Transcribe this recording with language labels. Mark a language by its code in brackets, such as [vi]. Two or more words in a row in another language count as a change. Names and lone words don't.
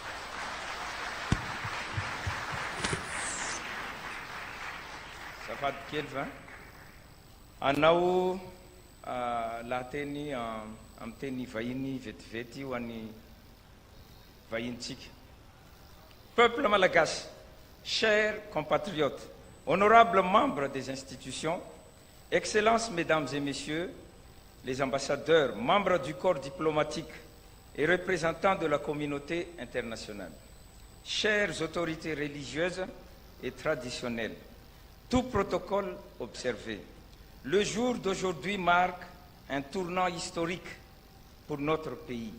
[mg] safady kely va anao lahateny amin'ny teny vahiny vetivety ho an'ny vahintsika peuple [fr] malagasy chers compatriotes honorables membres des institutions excellences mesdames et messieurs les ambassadeurs membres du corps diplomatique et représentants de la communauté internationale chères autorités religieuses et traditionnelles tout protocole observé le jour d'aujourd'hui marque un tournant historique pour notre pays.